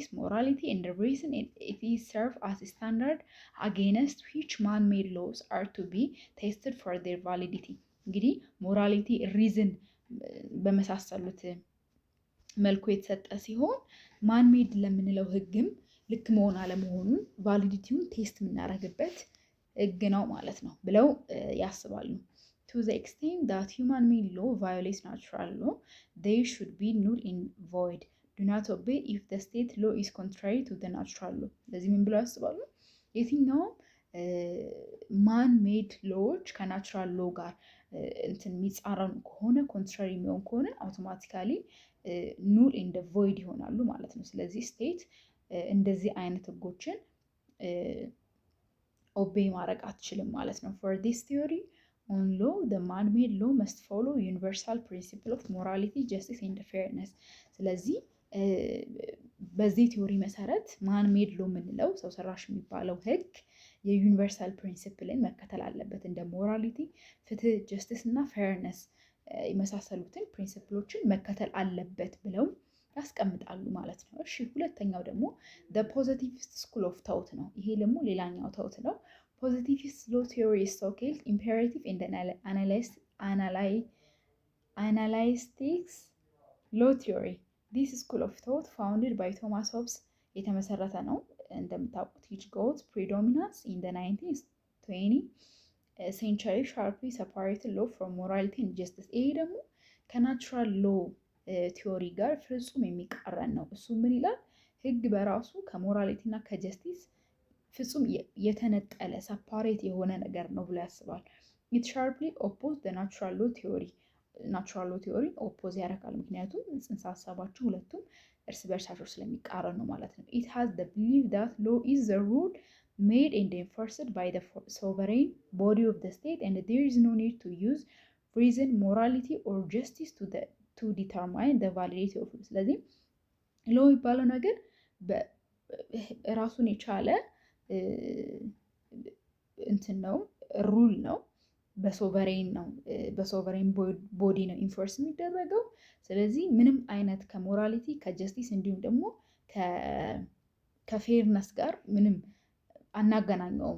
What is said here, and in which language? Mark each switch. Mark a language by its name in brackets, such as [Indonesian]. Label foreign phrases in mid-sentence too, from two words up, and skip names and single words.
[English] morality and reason it is serve as standard against which man made laws are to be tested for their ቫሊዲቲ። [Amharic] እንግዲህ [English] morality reason [Amharic] በመሳሰሉት መልኩ የተሰጠ ሲሆን [English] man made [Amharic] ለምንለው ህግም ልክ መሆን አለመሆኑን ቫሊዲቲውን ቴስት የምናደርግበት ህግ ነው ማለት ነው ብለው ያስባሉ። [English] to the extent that human made law violates natural law they should be null and void, do not obey if the state law is contrary to the natural law። [Amharic] ለዚህ ምን ብለው ያስባሉ? የትኛውም [English] man made [Amharic] ሎዎች [English] natural law [Amharic] ጋር እንትን የሚጻረኑ ከሆነ ኮንትራሪ የሚሆን ከሆነ አውቶማቲካሊ [English] null and void [Amharic] ይሆናሉ ማለት ነው። ስለዚህ ስቴት እንደዚህ አይነት ህጎችን ኦቤይ ማድረግ አትችልም ማለት ነው። [English] for this theory on law the man-made law must follow universal principle of morality, justice and fairness። [Amharic] ስለዚህ በዚህ ቲዮሪ መሰረት [English] man made law [Amharic] የምንለው ሰው ሰራሽ የሚባለው ህግ የዩኒቨርሳል ፕሪንሲፕልን መከተል አለበት። እንደ ሞራሊቲ፣ ፍትህ፣ ጀስቲስ እና ፌርነስ የመሳሰሉትን ፕሪንሲፕሎችን መከተል አለበት ብለው ያስቀምጣሉ ማለት ነው። እሺ ሁለተኛው ደግሞ [English] the positivist school of thought [Amharic] ነው። ይሄ ደግሞ ሌላኛው ታውት ነው። [English] positivist law theory is so-called imperative and analytics law theory. this school of thought founded by Thomas Hobbes [Amharic] የተመሰረተ ነው። እንደምታውቁት [English] which got predominance in the 19th-20th century sharply separated law from morality and justice። [Amharic] ይሄ ደግሞ [English] natural law theory [Amharic] ጋር ፍጹም የሚቃረን ነው። እሱ ምን ይላል? ህግ በራሱ ከሞራሊቲ እና ከጀስቲስ ፍጹም የተነጠለ ሰፓሬት የሆነ ነገር ነው ብሎ ያስባል። [English] it sharply opposed the natural law theory። natural law theory oppose [Amharic] ያደርጋል፣ ምክንያቱም ጽንሰ ሀሳባቸው ሁለቱም እርስ በርሳቸው ስለሚቃረን ነው ማለት ነው። [English] it has the belief that law is the rule made and enforced by the sovereign body of the state and there is no need to use reason, morality or justice to determine the validity of law። [Amharic] ስለዚህ ሎ የሚባለው ነገር ራሱን የቻለ እንትን ነው፣ ሩል ነው፣ በሶቨሬን ነው፣ [English] sovereign body [Amharic] ነው ኢንፎርስ የሚደረገው። ስለዚህ ምንም አይነት ከሞራሊቲ ከጀስቲስ እንዲሁም ደግሞ ከፌርነስ ጋር ምንም አናገናኘውም።